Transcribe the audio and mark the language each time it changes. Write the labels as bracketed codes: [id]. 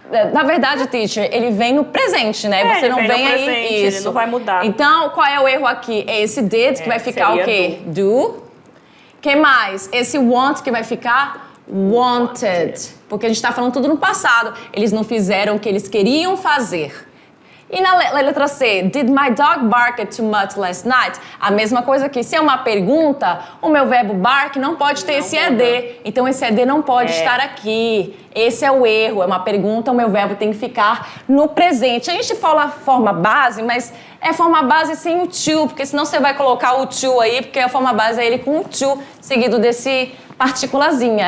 [pt] Na verdade, teacher, ele vem no presente, né? Você não vem aí presente, isso. Ele não vai mudar. Então, qual é o erro aqui? É esse did, que vai ficar o quê? Do. Que mais? Esse want, que vai ficar wanted. Porque a gente está falando tudo no passado. Eles não fizeram o que eles queriam fazer. E na letra C, [en] did my dog bark too much last night? [pt] A mesma coisa que se é uma pergunta, o meu verbo bark não pode ter esse ED. Então esse ED não pode estar aqui. Esse é o erro, é uma pergunta, o meu verbo tem que ficar no presente. A gente fala forma base, mas é forma base sem o to, porque senão você vai colocar o to aí, porque a forma base é ele com o to, seguido desse partículazinha.